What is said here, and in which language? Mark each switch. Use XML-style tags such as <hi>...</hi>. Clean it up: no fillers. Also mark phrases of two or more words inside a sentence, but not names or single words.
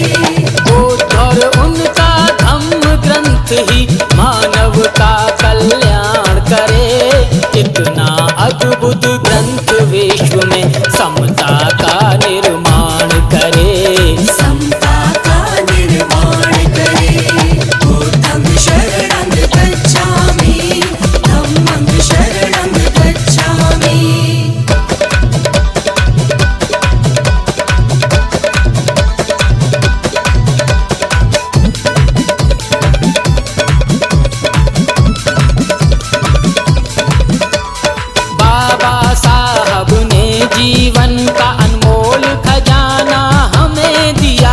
<hi>बुद्ध और उनका धम्म ग्रंथ ही मानव का कल्याण करे। इतना अद्भुत ग्रंथ विश्व में समता का निर्माण करे। समता का निर्माण करे।</hi> <pi>बुद्धं शरणं गच्छामि धम्मं शरणं गच्छामि।</pi> <hi>बाबा साहब ने जीवन का अनमोल खजाना हमें दिया।</hi>